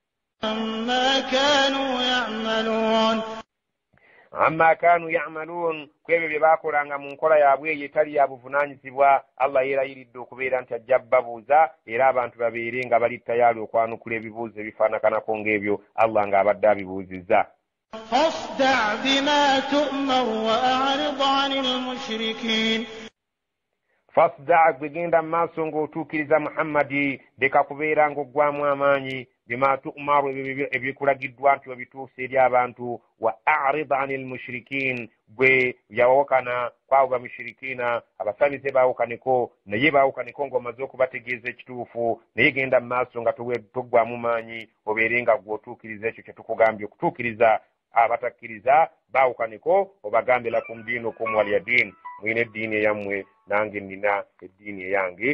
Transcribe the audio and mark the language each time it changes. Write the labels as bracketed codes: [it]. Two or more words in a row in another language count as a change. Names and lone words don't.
[ar] عما كانوا يعملون [lg] kwebyo bye baakolanga mu nkola yaabwe eyo etali ya buvunaanyizibwa Allah yeerayiridde okubeera nti ajja babuuza era abantu babeere nga bali tayali okwanukula ebibuuzo ebifaanakanako ng'ebyo Allah ng'abadde abibuuzizza. [ar] فاصدع بما تؤمر وأعرض عن المشركين [lg] fasda gwegenda maaso ng'otuukiriza Muhammadi leka kubeera ng'oggwamu amaanyi [ar] بما تؤمر [lg] ebikulagiddwa nti obituuse eri abantu [ar] وأعرض عن المشركين [lg] gwe yawokana kwabo bamushirikina abasabize bawokaneko naye bawokaneko ng'omaze okubategeeza ekituufu naye genda maaso nga toggwamu maanyi obeere nga gw'otuukiriza ekyo kye tukugambye okutuukiriza abatakkiriza bawokaneko obagambe [ar] لكم دينكم ولي دين [lg] mwine eddiini eyammwe nange nina eddiini eyange.